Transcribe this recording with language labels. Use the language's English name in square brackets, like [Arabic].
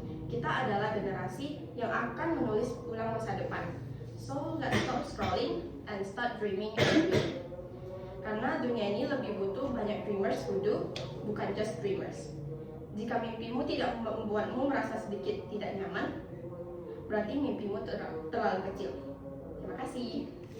[Indonesian] Kita adalah generasi yang akan menulis ulang masa depan. [English] So, let's stop scrolling and start dreaming every day. [Indonesian] Karena dunia ini lebih butuh banyak [English] dreamers who do, [Indonesian] bukan [English] just dreamers. [Indonesian] Jika mimpimu tidak membuatmu merasa sedikit tidak nyaman, berarti mimpimu terlalu kecil. Terima kasih.